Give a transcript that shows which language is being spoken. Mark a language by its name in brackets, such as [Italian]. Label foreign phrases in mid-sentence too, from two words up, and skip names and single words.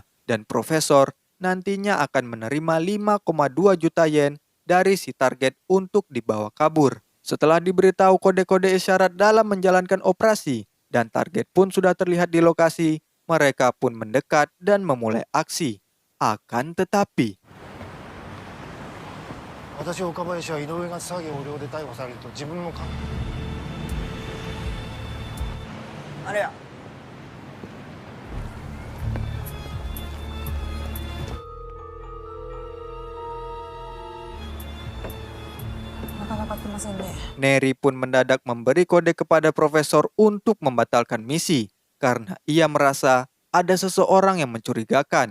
[Indonesian] Dan profesor nantinya akan menerima 5,2 juta yen dari si target untuk dibawa kabur. Setelah diberitahu kode-kode isyarat dalam menjalankan operasi, dan target pun sudah terlihat di lokasi, mereka pun mendekat dan memulai aksi. Akan tetapi, [Japanese] 私岡林は井上が詐欺横領で逮捕されると自分のあれや [Indonesian] Neri pun mendadak memberi kode kepada profesor untuk membatalkan misi karena ia merasa ada seseorang yang mencurigakan.